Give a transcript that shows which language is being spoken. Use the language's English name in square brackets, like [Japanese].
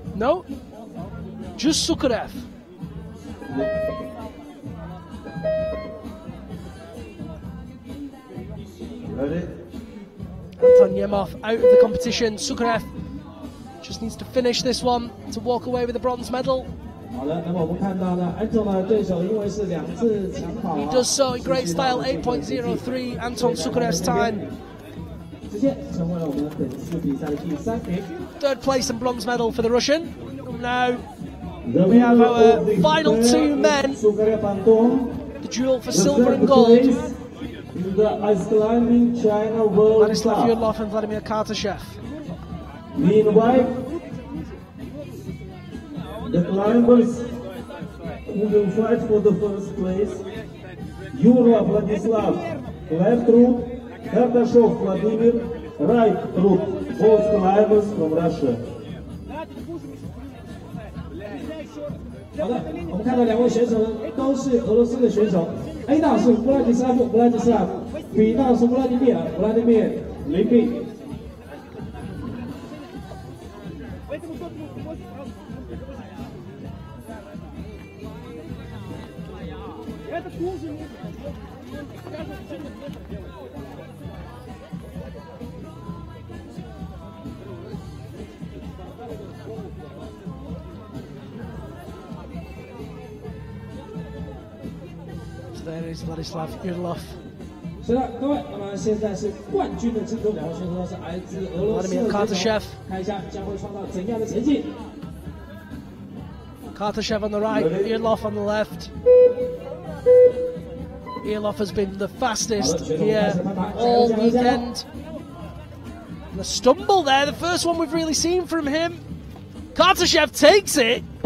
[English] No? Just Sukarev. Ready? Anton Yemov out of the competition. Sukarev just needs to finish this one to walk away with the bronze medal. [Chinese] 好的，那么我们看到呢，安总的对手因为是2次抢跑 [English] He does so in great style. 8.03 Anton Sukarev's time. [Chinese] 直接成为了我们本次比赛的第3名。 [English] Third place and bronze medal for the Russian. Now we have our final 2 men. The duel for silver and gold. In the ice climbing China World Vladislav Cup. Yudlov and Vladimir Kartashev. Meanwhile, the climbers who will fight for the first place: Yura Vladislav, left route; Kartashev Vladimir, right route. Both climbers from Russia. [Chinese] 好的，我们看到2位选手呢都是俄罗斯的选手。 A 道是弗拉迪斯拉夫 ，B 道是弗拉迪米尔林比。 [English] So there is Vladislav Yurlov. [Chinese] 是的，各位，那么现在是冠军的争夺，两位选手都是来自俄罗斯的 [English] Kartashev， [Chinese] 看一下将会创造怎样的成绩。 [English] Kartashev on the right, Yurlov on the left. Yurlov has been the fastest here all weekend. And the stumble there, the first one we've really seen from him. Kartashev takes it.